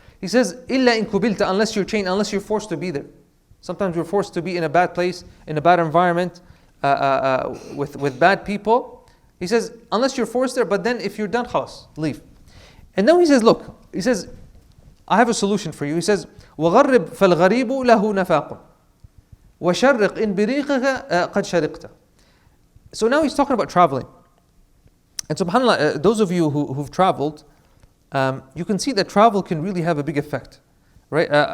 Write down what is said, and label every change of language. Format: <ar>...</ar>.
<en>He says,</en> <ar>إِلَّا إِن كُبِلْتَ,</ar> <en>unless you're chained, unless you're forced to be there. Sometimes we're forced to be in a bad place, in a bad environment, with bad people. He says, unless you're forced there, but then if you're done, khalas, leave. And then he says, look, he says, I have a solution for you. He says,</en> <ar>وَغَرِّبْ فَالْغَرِيبُ لَهُ نَفَاقٌ وَشَرِّقْ إِن بِرِيقِكَ قَدْ شَرِقْتَ.</ar> <en>So now he's talking about traveling. And subhanAllah, those of you who've traveled, you can see that travel can really have a big effect, right?</en>